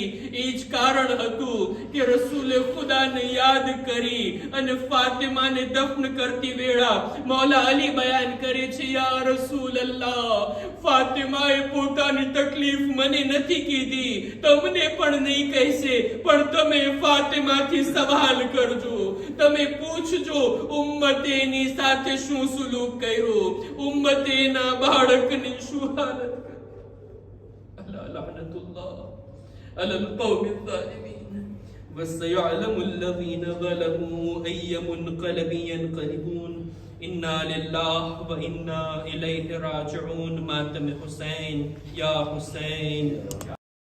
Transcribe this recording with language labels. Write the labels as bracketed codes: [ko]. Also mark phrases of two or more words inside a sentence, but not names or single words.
[gu] એ જ કારણ હતું કે રસૂલે ખુદાને યાદ કરી અને ફાતિમાને દફન કરતી વેળા મૌલા અલી બયાન કરે છે, [ar] يا رسول الله, [gu] ફાતિમાએ પોતાની તકલીફ મને નથી કીધી, તમને પણ નહીં કહેશે, પણ તમે ફાતિમાથી સવાલ કરજો, તમે પૂછજો ઉમ્મતેની સાથે શું સુલુક કર્યો, ઉમ્મતેના બાળકની શું હાલત કરી. [ar] ألا لعنة الله على القوم الظالمين وسيعلم الذين ظلموا أي منقلب ينقلبون. إنا لله وإنا إليه راجعون. [ur] ماتم حسین یا حسین.